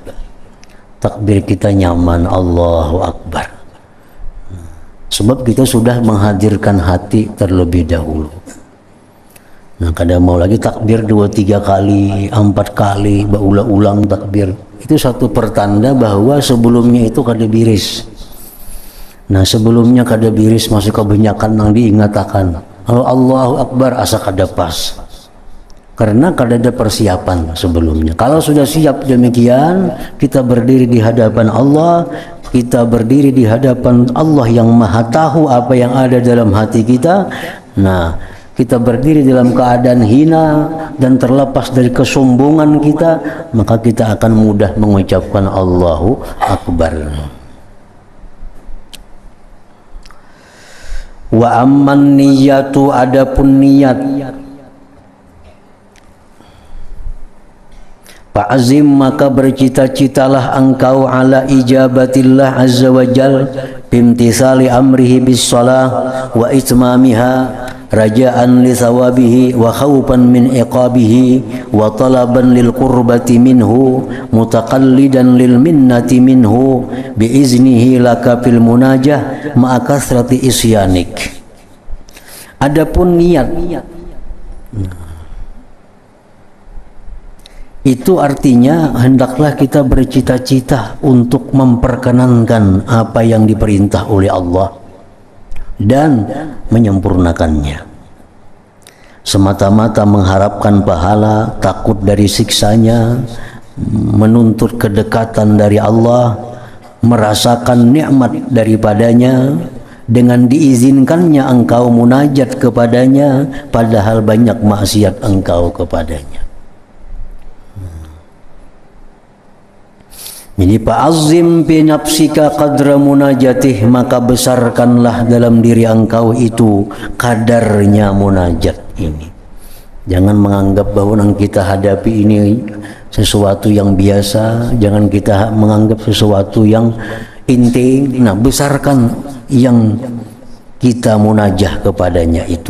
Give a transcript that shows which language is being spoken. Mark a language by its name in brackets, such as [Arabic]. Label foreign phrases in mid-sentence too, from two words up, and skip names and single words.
[Banjar] Takbir kita nyaman, [Arabic] الله أكبر. [Indonesian] Sebab kita sudah menghadirkan hati terlebih dahulu. Nah, kadang mau lagi takbir 2-3 kali, 4 kali, berulang-ulang takbir. [Banjar] Itu satu pertanda bahwa sebelumnya itu kada biris. Nah, sebelumnya kada biris masih kebanyakan yang diingatakan. Kalau [Arabic] الله أكبر [Banjar] asa kada pas. Karena kada ada persiapan sebelumnya. [Indonesian] Kalau sudah siap demikian, kita berdiri di hadapan Allah, kita berdiri di hadapan Allah yang Maha tahu apa yang ada dalam hati kita. Nah, kita berdiri dalam keadaan hina dan terlepas dari kesombongan kita, maka kita akan mudah mengucapkan [Arabic] الله أكبر. وأما النية, [Indonesian] adapun niat, fa'azim maka bercita-citalah engkau ala [Arabic] إجابة الله عز وجل بامتثال أمره بالصلاة وإتمامها رجاء لثوابه وخوفا من عقابه وطلبا للقربة منه متقلدا للمنة منه بإذنه لك في المناجاة مع كثرة عصيانك. [Indonesian] Adapun niat itu artinya hendaklah kita bercita-cita untuk memperkenankan apa yang diperintah oleh Allah dan menyempurnakannya. Semata-mata mengharapkan pahala, takut dari siksanya, menuntut kedekatan dari Allah, merasakan nikmat daripadanya, dengan diizinkannya engkau munajat kepadanya padahal banyak maksiat engkau kepadanya. [Arabic] Jadi فعظم بنفسك قدر مناجاته, [Indonesian] maka besarkanlah dalam diri engkau itu kadarnya munajat ini. Jangan menganggap bahwa yang kita hadapi ini sesuatu yang biasa, jangan kita menganggap sesuatu yang inti. Nah, besarkan yang kita munajah kepadanya itu.